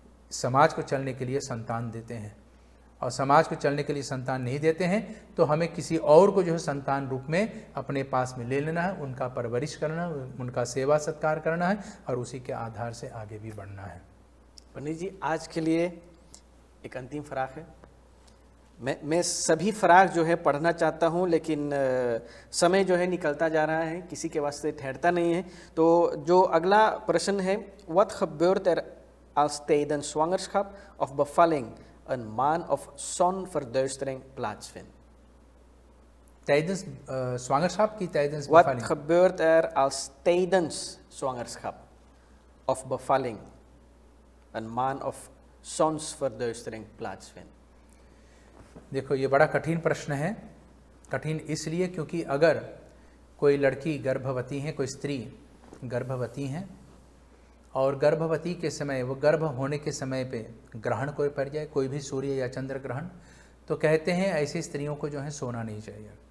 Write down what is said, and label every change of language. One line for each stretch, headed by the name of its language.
Hindi: समाज को चलने के लिए संतान देते हैं, और समाज को चलने के लिए संतान नहीं देते हैं तो हमें किसी और को जो है संतान रूप में अपने पास में ले लेना है, उनका परवरिश करना है, उनका सेवा सत्कार करना है और उसी के आधार से आगे भी बढ़ना है। पंडित जी, आज के लिए एक अंतिम फराक है। मैं सभी फराग जो है पढ़ना चाहता हूँ, लेकिन समय जो है निकलता जा रहा है, किसी के वास्ते ठहरता नहीं है। तो जो अगला प्रश्न है,
Dutch: Wat gebeurt als tijdens zwangerschap of bevalling een maan of zonverduistering plaatsvindt? tijdens zwangerschap की tijdens Wat bevalling gebeurt als tijdens zwangerschap of bevalling een maan of zonsverduistering plaatsvindt?
Hindi: देखो ये बड़ा कठिन प्रश्न है। कठिन इसलिए क्योंकि अगर कोई लड़की गर्भवती है, कोई स्त्री गर्भवती है और गर्भवती के समय, वो गर्भ होने के समय पे ग्रहण कोई पड़ जाए, कोई भी सूर्य या चंद्र ग्रहण, तो कहते हैं ऐसी स्त्रियों को जो है सोना नहीं चाहिए।